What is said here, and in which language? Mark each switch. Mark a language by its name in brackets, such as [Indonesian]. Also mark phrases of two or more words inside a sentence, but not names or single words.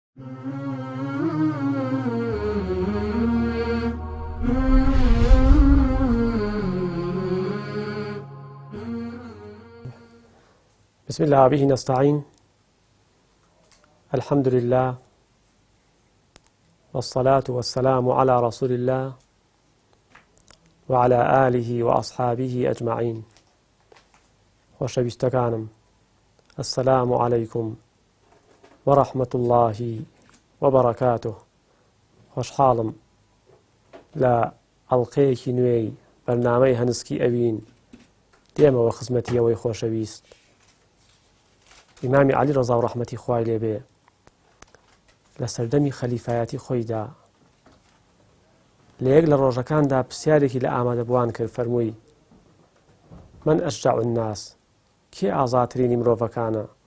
[Arabic] بسم الله به نستعين الحمد لله والصلاة والسلام على رسول الله وعلى آله وأصحابه [Central Kurdish] أجمعين خۆشەویستەکانم [Arabic] السلام عليكم ورحمة الله وبركاته [Central Kurdish] خۆشحاڵم لە ئەڵقەیەکی نوێی بەرنامەی هەنسکی ئەوین دێمەوە خزمەتی ئەوەی خۆشەویست ئیمامی عەلی ڕەزا و ڕەحمەتی خوای لێبێ لە سەردەمی خەلیفایەتی خۆیدا لە یەک لە ڕۆژەکاندا پرسیارێکی لە ئامادەبووان کرد فەرمووی [Arabic] من ئەشجع الناس [Central Kurdish] کێ ئازاترینی مرۆڤەکانە